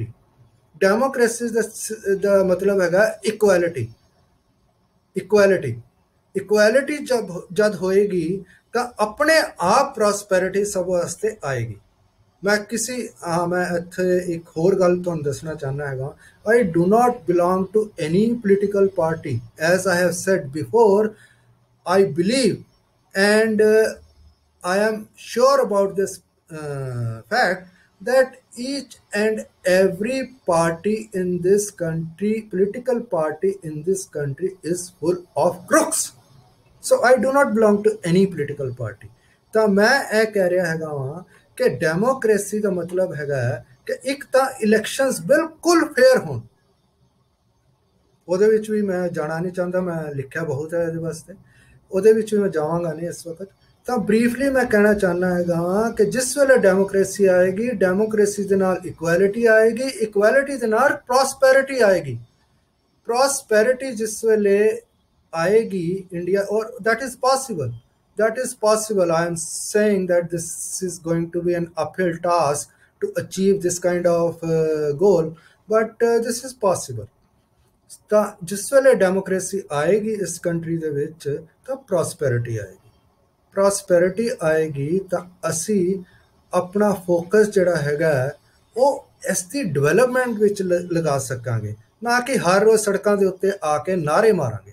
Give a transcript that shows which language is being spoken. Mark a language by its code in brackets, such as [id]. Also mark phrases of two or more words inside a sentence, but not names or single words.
[pa] ਡੈਮੋਕ੍ਰੇਸੀ ਦਾ ਮਤਲਬ ਹੈਗਾ ਇਕੁਐਲਿਟੀ। ਇਕੁਐਲਿਟੀ ਜਦ ਹੋਏਗੀ ਤਾਂ ਆਪਣੇ ਆਪ ਪ੍ਰੋਸਪੈਰਿਟੀ ਸਭ ਵਾਸਤੇ ਆਏਗੀ। ਮੈਂ ਇੱਥੇ ਇੱਕ ਹੋਰ ਗੱਲ ਤੁਹਾਨੂੰ ਦੱਸਣਾ ਚਾਹੁੰਦਾ ਹੈਗਾ। [en] I do not belong to any political party. As I have said before, I believe and I am sure about this fact that each and every party in this country, political party in this country, is full of crooks. So I do not belong to any political party. [pa] ਤਾਂ ਮੈਂ ਇਹ ਕਹਿ ਰਿਹਾ ਹੈਗਾ ਵਾਂ ਕਿ ਡੈਮੋਕ੍ਰੇਸੀ ਦਾ ਮਤਲਬ ਹੈਗਾ ਕਿ ਇੱਕ ਤਾਂ ਇਲੈਕਸ਼ਨਸ ਬਿਲਕੁਲ ਫੇਅਰ ਹੋਣ। ਉਹਦੇ ਵਿੱਚ ਵੀ ਮੈਂ ਜਾਣਾ ਨਹੀਂ ਚਾਹੁੰਦਾ, ਮੈਂ ਲਿਖਿਆ ਬਹੁਤ ਹੈ ਇਹਦੇ ਵਾਸਤੇ, ਉਹਦੇ ਵਿੱਚ ਵੀ ਮੈਂ ਜਾਵਾਂਗਾ ਨਹੀਂ ਇਸ ਵਕਤ। ਤਾਂ ਬਰੀਫਲੀ ਮੈਂ ਕਹਿਣਾ ਚਾਹੁੰਦਾ ਹੈਗਾ ਕਿ ਜਿਸ ਵੇਲੇ ਡੈਮੋਕ੍ਰੇਸੀ ਆਏਗੀ, ਡੈਮੋਕ੍ਰੇਸੀ ਦੇ ਨਾਲ ਇਕੁਐਲਿਟੀ ਆਏਗੀ, ਇਕੁਐਲਿਟੀ ਦੇ ਨਾਲ ਪ੍ਰੋਸਪੈਰਿਟੀ ਆਏਗੀ। ਪ੍ਰੋਸਪੈਰਿਟੀ ਜਿਸ ਵੇਲੇ [hi] आएगी इंडिया, और [en] that is possible. I am saying that this is going to be an uphill task to achieve this kind of goal, but this is possible. [pa] ਤਾਂ ਜਿਸ ਵੇਲੇ ਡੈਮੋਕ੍ਰੇਸੀ ਆਏਗੀ ਇਸ ਕੰਟਰੀ ਦੇ ਵਿੱਚ ਤਾਂ ਪ੍ਰੋਸਪੈਰਿਟੀ ਆਏਗੀ ਤਾਂ ਅਸੀਂ ਆਪਣਾ ਫੋਕਸ ਜਿਹੜਾ ਹੈਗਾ ਉਹ ਇਸ ਦੀ ਡਿਵੈਲਪਮੈਂਟ ਵਿੱਚ ਲਗਾ ਸਕਾਂਗੇ, ਨਾ ਕਿ ਹਰ ਰੋਜ਼ ਸੜਕਾਂ ਦੇ ਉੱਤੇ ਆ ਕੇ ਨਾਅਰੇ ਮਾਰਾਂਗੇ।